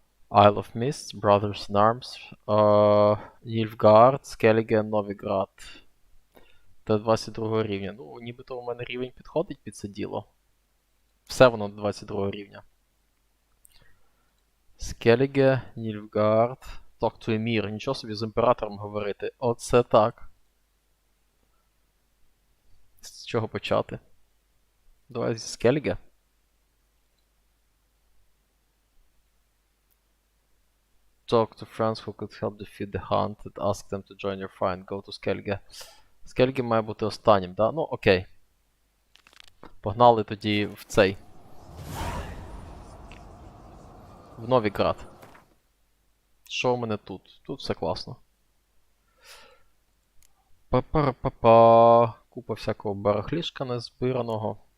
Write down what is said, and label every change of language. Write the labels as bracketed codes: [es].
[en] Isle of Mists, Brothers in Arms. [uk] Нільфгард, Skellige, Новіград. До 22 рівня. Ну, нібито у мене рівень підходить під це діло. Все воно до 22 рівня. Skellige, Нільфгард. [en] Talk to Emir. [uk] Нічого собі з імператором говорити. Оце так. З чого почати? Давай зі Skellige. [en] Talk to friends who could help defeat the hunted. Ask them to join your fight. Go to Skellige. [uk] Skellige має бути останнім, да? Ну, окей. Погнали тоді в цей. В Новіград. Що у мене тут? Тут все класно. Па-па-па-па. Купа всякого барахлішка незбираного.